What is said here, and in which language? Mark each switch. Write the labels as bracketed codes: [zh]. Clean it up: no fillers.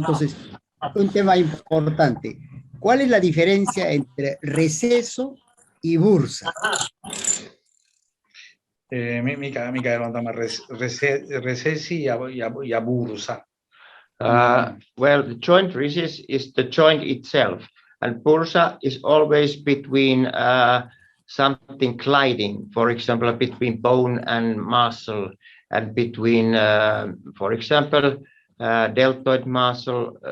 [es] Entonces, un tema importante. ¿Cuál es la diferencia entre receso y bursa? [fi] Mikä ero on tämä resesi ja bursa? [en] Well, the joint recess is the joint itself, and bursa is always between something gliding, for example, between bone and muscle, and between, for example, deltoid muscle.